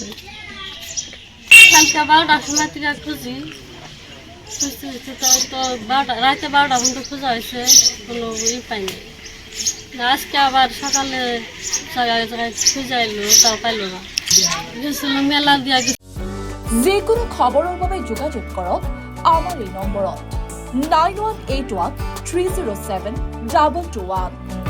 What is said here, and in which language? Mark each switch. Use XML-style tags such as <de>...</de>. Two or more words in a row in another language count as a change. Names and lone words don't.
<bn>কালকে 12টার সময় থেকে খুঁজি, তো রাতে 12টা পর্যন্ত খোঁজা হয়েছে, কোনো পাইনি। আজকে আবার সকালে জায়গায় খুঁজে এলো, তাও পাইল না। গেছিল মেলা দিয়া গেছে।</bn> <as>যিকোনো খবৰৰ বাবে যোগাযোগ কৰক আমাৰ এই নম্বৰত 9181 307 2221।</as>